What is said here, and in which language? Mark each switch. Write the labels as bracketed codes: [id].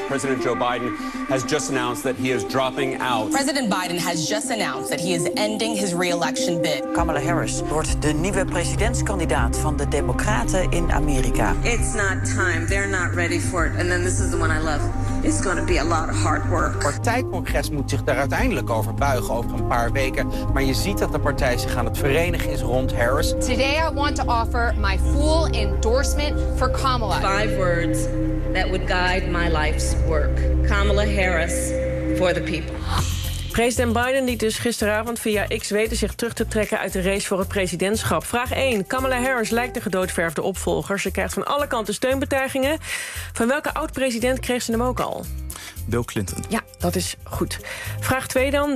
[en] President Joe Biden has just announced that he is dropping out. President Biden has just announced that he is ending his re-election bid. [nl] Kamala Harris wordt de nieuwe presidentskandidaat van de Democraten in Amerika. [en] It's not time. They're not ready for it. And then this is the one I love. It's going to be a lot of hard work. [nl] Het partijcongres moet zich daar uiteindelijk over buigen over een paar weken. Maar je ziet dat de partij zich aan het verenigen is rond Harris. [en] Today I want to offer my full endorsement for Kamala. 5 words that would guide my life's work. Kamala Harris. For the people. [nl] President Biden liet dus gisteravond via X weten zich terug te trekken uit de race voor het presidentschap. Vraag 1. Kamala Harris lijkt de gedoodverfde opvolger. Ze krijgt van alle kanten steunbetuigingen. Van welke oud-president kreeg ze hem ook al? Bill Clinton. Ja, dat is goed. Vraag 2 dan.